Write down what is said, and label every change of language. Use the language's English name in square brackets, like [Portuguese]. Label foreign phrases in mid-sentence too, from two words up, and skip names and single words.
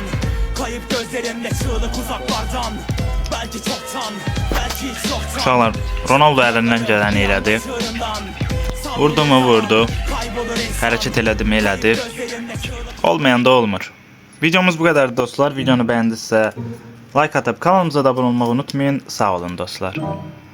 [Turkish] Kayıp gözlerimle çığlık uzaklardan. Belki çoktan, belki hiç yoktan. [Azerbaijani] Uşaqlar, Ronaldo əlindən gələni elədi. Vurdu mu vurdu. Hərəkət elədi mi elədi. Olmayanda olmur. [Turkish] Videomuz bu kadar dostlar. Videonu beğendiyse like atıp kanalımıza da abone olmayı unutmayın. [Azerbaijani] Sağ olun dostlar.